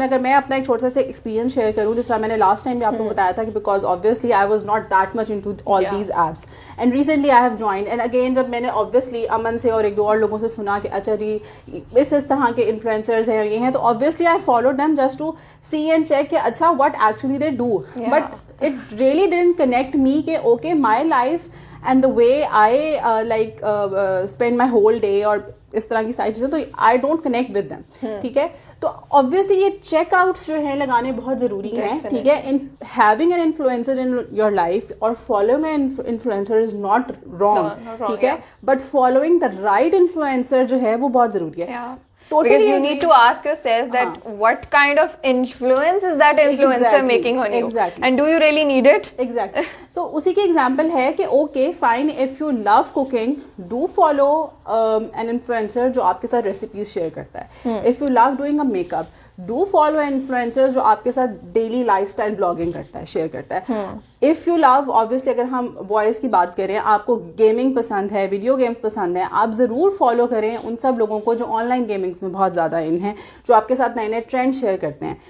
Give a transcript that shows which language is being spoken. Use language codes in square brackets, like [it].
[ur] اس میں اگر میں اپنا ایک چھوٹا سا ایکسپیرینس شیئر کروں, جس طرح میں نے لاسٹ ٹائم بھی آپ کو بتایا تھا کہ [en] because obviously I was not that much into all these apps, and recently I have joined, and again [ur] جب میں نے آبویسلی امن سے اور ایک دو اور لوگوں سے سنا کہ اچھا جی اس طرح کے انفلوئنسرز ہیں یہ ہیں, [en] تو obviously I follow them just to see and check کہ اچھا what actually they do, but it really didn't connect me کہ okay my life and the way I like spend my whole day [ur] اور اس طرح کی ساری چیزیں, [en] تو I don't connect with them. [ur] ٹھیک ہے, تو obviously یہ چیک آؤٹس جو ہیں لگانے بہت ضروری ہیں. ٹھیک ہے, [en] having an influencer in your life or following an influencer is not wrong. [ur] ٹھیک ہے, [en] but following the right influencer [ur] جو ہے وہ بہت ضروری ہے. [en] Because you need to ask yourself that what kind of influence is that influencer making on you? Exactly. And do you really need it? Exactly. [ur] So اسی کی example ہے کہ [en] okay fine, if you love cooking, do follow an influencer [ur] جو آپ کے ساتھ recipes share کرتا ہے. [en] If you love doing a makeup, do follow influencer [ur] جو آپ کے ساتھ ڈیلی لائف اسٹائل بلاگنگ کرتا ہے, شیئر کرتا ہے. [en] if you love, [ur] آبویسلی اگر ہم بوائز کی بات کریں, آپ کو گیمنگ پسند ہے, ویڈیو گیمس پسند ہیں, آپ ضرور فالو کریں ان سب لوگوں کو جو آن لائن گیمنگس میں بہت زیادہ ان ہیں, جو آپ کے ساتھ نئے نئے ٹرینڈ شیئر کرتے ہیں.